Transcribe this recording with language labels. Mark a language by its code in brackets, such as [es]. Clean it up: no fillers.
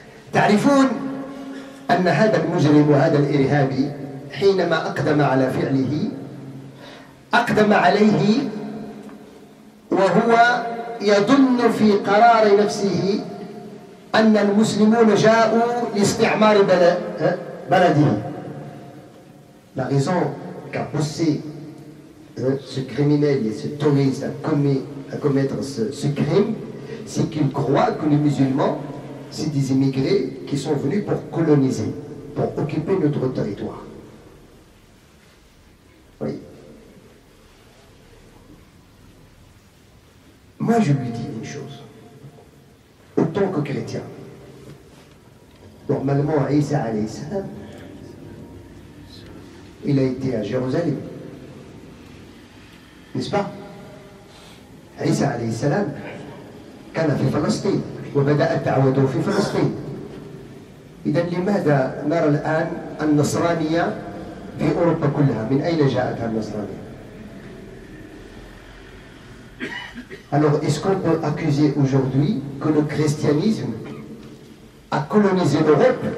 [ar] تعرفون أن هذا المجرم وهذا الإرهابي حينما أقدم على فعله أقدم عليه وهو يظن في قرار نفسه أن المسلمون جاءوا لاستعمار بلده. [fr] La raison qu'a poussé ce criminel et ce touriste à commettre ce crime, c'est qu'il croit que les musulmans, c'est des immigrés qui sont venus pour coloniser, pour occuper notre territoire. Oui. Moi, je lui dis une chose. En tant que chrétien, normalement, Isa [ar] alayhi salam, [fr] il a été à Jérusalem. N'est-ce pas? [ar] Isa alayhi salam كان في فلسطين وبدأت دعوته في فلسطين. إذا لماذا نرى الآن النصرانية في أوروبا كلها؟ من أين جاءتها النصرانية؟ [fr] Alors, est-ce qu'on peut accuser aujourd'hui que le christianisme a colonisé l'Europe?